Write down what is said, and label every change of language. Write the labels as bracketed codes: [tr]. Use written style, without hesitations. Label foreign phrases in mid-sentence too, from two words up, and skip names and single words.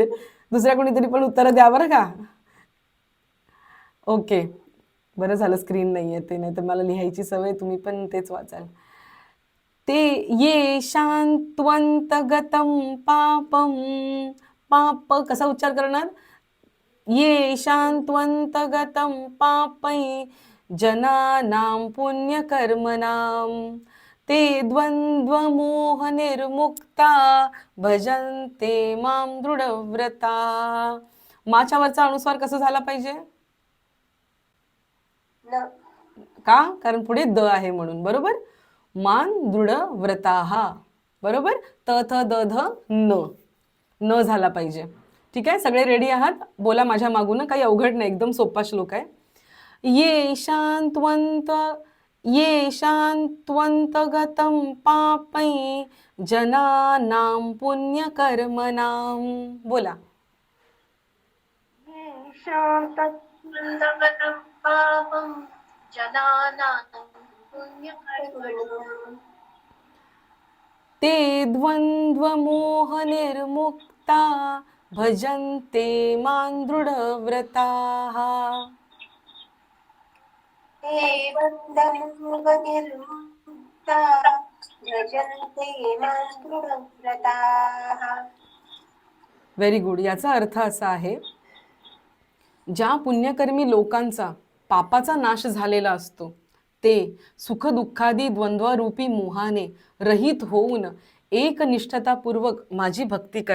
[mr] दुसऱ्या कोणीतरी पण उत्तर द्या बरं का. ओके बरं झालं स्क्रीन नाही येते, नाही तर मला लिहायची सवय, तुम्ही पण तेच वाचाल. [sa] ते ये शांतवंतगतम पापम. [mr] पाप कसा उच्चार करणार. [sa] ये शांतवंतगतम पापै जनानां पुण्यकर्मणां ते द्वंद्वमोह निर्मुक्ता भजन्ते मां दृढव्रता. [mr] माच्या वरचा अनुस्वार कसं झाला पाहिजे. का. कारण पुढे द आहे म्हणून. बरोबर. [sa] मान दृढ व्रताहा. बरोबर. [mr] त थ द ध न. न झाला पाहिजे. ठीक आहे. सगळे रेडी आहात. बोला माझ्या मागून. काही अवघड नाही, एकदम सोपा श्लोक आहे. [sa] ये शांतवंतगतं पापै जनानां पुण्यकर्मणां. [mr] बोला. [sa] शांतवंतगतं पापं जनानां पुण्यकर्मणां ते द्वंद्वमोह निर्मुक्ता भजन्ते मां दृढव्रताः. ते द्वंद्वमोह निर्मुक्ता भजन्ते मां दृढव्रताः. [en] Very good. [mr] याचा अर्थ असा आहे ज्या पुण्यकर्मी लोकांचा पापाचा नाश झालेला असतो ते सुखदुःखादी द्वंद्वरूपी मोहाने रहित होऊन एकनिष्ठतापूर्वक माझी भक्ती करतात.